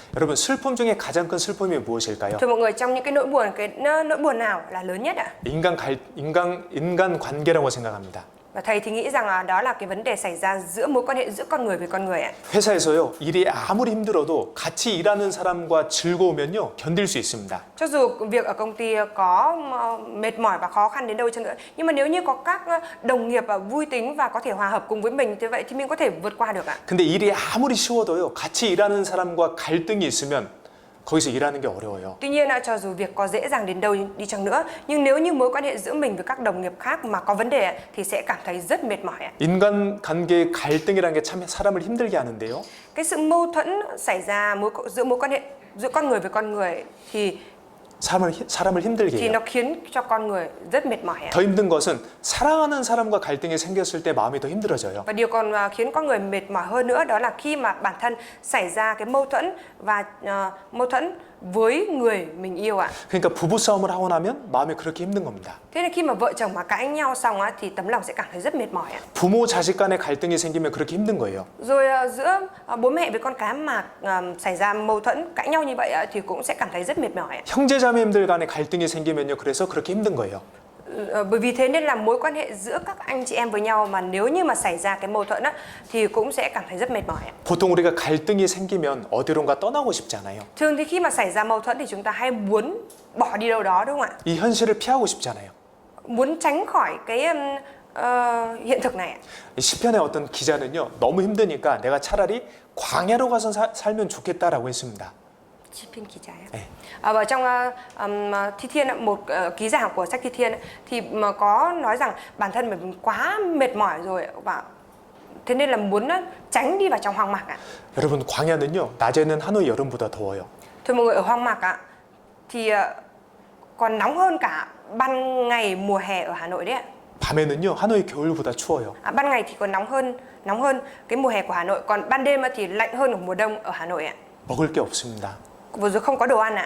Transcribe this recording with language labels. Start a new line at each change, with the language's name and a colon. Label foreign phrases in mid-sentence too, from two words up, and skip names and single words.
Korean: 여러분, 슬픔 중에 가장 큰 슬픔이 무엇일까요?
Vietnamese: Thưa mọi người, trong những cái nỗi buồn nào là lớn nhất ạ?
Korean: 인간 관계라고 생각합니다.
Vietnamese: Và thầy thì nghĩ rằng đó là cái vấn đề xảy ra giữa mối quan hệ giữa con người với con người ạ.
Korean: 회사에서요, 일이 아무리 힘들어도 같이 일하는 사람과 즐거우면요, 견딜 수 있습니다.
Vietnamese: Cho dù việc ở công ty có mệt mỏi và khó khăn đến đâu chăng nữa, nhưng mà nếu như có các đồng nghiệp vui tính và có thể hòa hợp cùng với mình như vậy thì mình có thể vượt qua được ạ.
Korean: 근데 일이 아무리 쉬워도요, 같이 일하는 사람과 갈등이 있으면 거기서 일하는 게 어려워요.
Vietnamese: Tuy nhiên cho dù việc có dễ dàng đến đâu đi chăng nữa, nhưng nếu như mối quan hệ giữa mình với các đồng nghiệp khác mà có vấn đề thì sẽ cảm thấy rất mệt mỏi ạ.
Korean: 인간 관계의 갈등이라는 게 참 사람을 힘들게 하는데요.
Vietnamese: Cái sự mâu thuẫn xảy ra giữa mối quan hệ giữa con người với con người thì
Korean: 사람을 힘들게 해요.
Vietnamese: nó khiến cho con người rất mệt mỏi ạ.
Korean: 더 힘든 것은 사랑하는 사람과 갈등이 생겼을 때 마음이 더 힘들어져요.
Vietnamese: Và điều còn khiến con người mệt mỏi hơn nữa đó là khi mà bản thân xảy ra cái mâu thuẫn và mâu thuẫn với người mình yêu ạ.
Korean: 그러니까 부부 싸움을 하고 나면 마음이 그렇게 힘든 겁니다.
Vietnamese: Thế nên khi mà vợ chồng mà cãi nhau xong thì tấm lòng sẽ cảm thấy rất mệt mỏi ạ.
Korean: 부모 자식 간의 갈등이 생기면 그렇게 힘든 거예요.
Vietnamese: Rồi giữa bố mẹ với con cái mà xảy ra mâu thuẫn cãi nhau như vậy thì cũng sẽ cảm thấy rất mệt mỏi ạ.
Korean: 형제자매들 간의 갈등이 생기면요, 그래서 그렇게 힘든 거예요.
Vietnamese: Bởi vì thế nên là mối quan hệ giữa các anh chị em với nhau mà nếu như mà xảy ra cái mâu thuẫn thì cũng sẽ cảm thấy rất mệt mỏi ạ.
Korean: 보통 우리가 갈등이 생기면 어디론가 떠나고 싶잖아요.
Vietnamese: Thường thì khi mà xảy ra mâu thuẫn thì chúng ta hay muốn bỏ đi đâu đó, đúng không ạ?
Korean: 이 현실을 피하고 싶잖아요.
Vietnamese: Muốn tránh khỏi cái hiện thực này ạ.
Korean: 시편의 어떤 기자는요, 너무 힘드니까 내가 차라리 광야로 가서 살면 좋겠다라고 했습니다.
Vietnamese: Và trong Thi Thiên, một ký giả của sách Thi Thiên thì mà có nói rằng bản thân mình quá mệt mỏi rồi và thế nên là muốn tránh đi vào trong hoang mạc ạ.
Korean: 여러분, 광야는요, 낮에는 하노이 여름보다 더워요.
Vietnamese: Thưa mọi người, ở hoang mạc thì còn nóng hơn cả ban ngày mùa hè ở Hà Nội đấy ạ.
Korean: 밤에는요, 하노이 겨울보다 추워요.
Vietnamese: Ban ngày thì còn nóng hơn cái mùa hè của Hà Nội, còn ban đêm thì lạnh hơn ở mùa đông ở Hà Nội ạ.
Korean: 먹을 게 없습니다.
Vietnamese: Vừa rồi không có đồ ăn ạ.